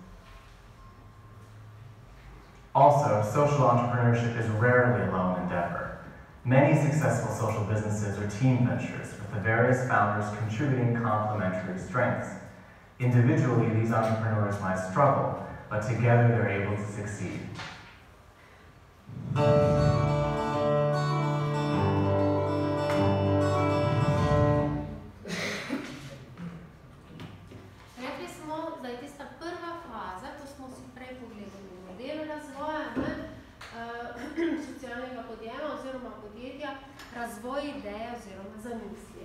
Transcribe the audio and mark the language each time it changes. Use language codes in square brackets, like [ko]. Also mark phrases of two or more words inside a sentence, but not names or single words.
[en] Also, social entrepreneurship is rarely a lone endeavor. Many successful social businesses are team ventures, with the various founders contributing complementary strengths. Individually, these entrepreneurs might struggle, but together they're able to succeed. [sl] Rekli smo, da je tista prva faza, to smo si prej pogledali v modelu razvoja socialnega podjema oziroma podjetja, razvoj ideje oziroma zamisli.